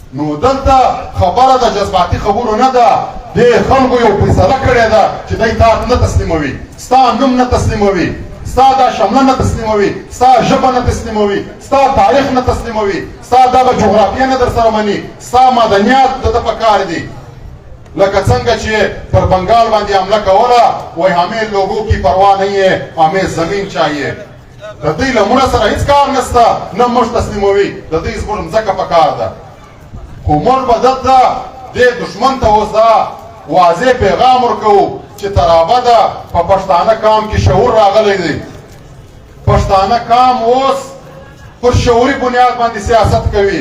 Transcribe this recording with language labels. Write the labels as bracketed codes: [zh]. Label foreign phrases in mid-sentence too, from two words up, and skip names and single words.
[ps] نو دلته خبره د جذباتي خبرو نه ده، دې خلکو یو فیصله کړې ده چې دی تا نه تسلیموي، ستا نوم نه تسلیموي، ستا دا شمله نه تسلیموي، ستا ژبه نه تسلیموي، ستا تاریخ نه تسلیموي، ستا دغه جغرافیه نه در سره مني، ستا مدنیات د ده په کار دي. لکه څنګه چې پر بنګال باندې حمله کوله وایي [ur] ہمیں لوگوں کی پرواہ نہیں ہے ہمیں زمین چاہیے. [ps] د دوی له مړه سره هېڅ کار نشته، نه موږ تسلیموي، د دوی زموږ مځکه په کار ده. خو موږ به دلته دې دښمن ته اوس دا واضح پیغام ورکوو چې تر ابده په پښتانه قام کې شعور راغلی دی. پښتانه قام اوس پر شعوري بنیاد باندې سیاست کوي.